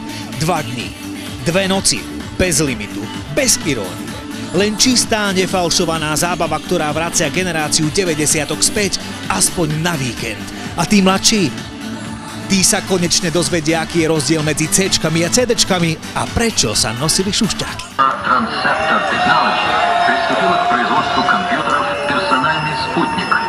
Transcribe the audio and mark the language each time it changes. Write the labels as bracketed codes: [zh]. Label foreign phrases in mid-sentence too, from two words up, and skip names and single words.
[sk] 2 dni, 2 noci, bez limitu, bez irónie. Len čistá, nefalšovaná zábava, ktorá vracia generáciu 90-tok späť, aspoň na víkend. A tí mladší? Tí sa konečne dozvedia, aký je rozdiel medzi C-čkami a CD-čkami a prečo sa nosili šušťáky. [ru] Transceptor Technology приступила к производству компьютеров «Персональный спутник».